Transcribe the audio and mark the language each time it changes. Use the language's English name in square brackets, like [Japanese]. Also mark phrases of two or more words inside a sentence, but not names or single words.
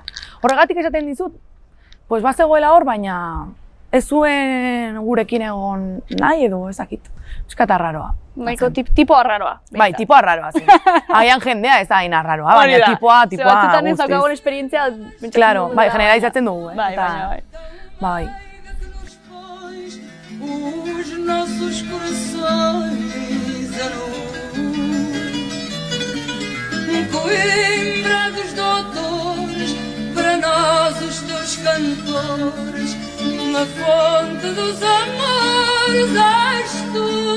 [Basque] Horregatik esaten dizut, bazegoela hor, baina ez zuen gurekin egon nahi edo ez dakit. Eskatarraroa. Nahiko tipo arraroa. Bai, tipo arraroa zen. Agian jendea ez da hain arraroa, baina tipoa guztiz. Batzutan ez daukagun esperientzia... Claro, bai, generalizatzen dugu, Bai, baina, bai. [Portuguese] Os nossos corações a Coimbra dos doutores, para nós os teus cantores, na fonte dos amores és tu.